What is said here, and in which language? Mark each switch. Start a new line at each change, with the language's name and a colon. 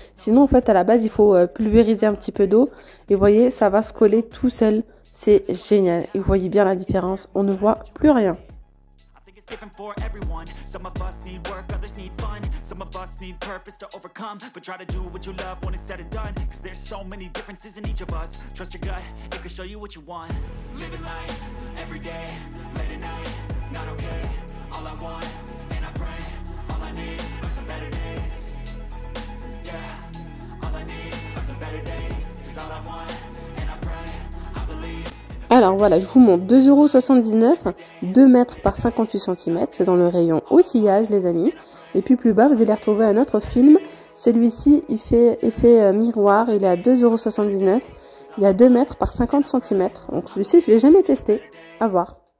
French: Sinon en fait à la base il faut pulvériser un petit peu d'eau et vous voyez ça va se coller tout seul, c'est génial. Et vous voyez bien la différence, on ne voit plus rien.
English: Different for everyone. Some of us need work, others need fun. Some of us need purpose to overcome. But try to do what you love when it's said and done. Cause there's so many differences in each of us. Trust your gut, it can show you what you want. Living life, every day, late at night, not okay. All I want, and I pray, all I need are some better days. Yeah, all I need are some better days. Cause all I want, and I pray, I believe.
French: Alors voilà, je vous montre 2,79 €, 2 mètres par 58 cm, c'est dans le rayon outillage les amis. Et puis plus bas, vous allez retrouver un autre film. Celui-ci, il fait effet miroir, il est à 2,79 €, il y a 2 mètres par 50 cm. Donc celui-ci, je ne l'ai jamais testé, à voir.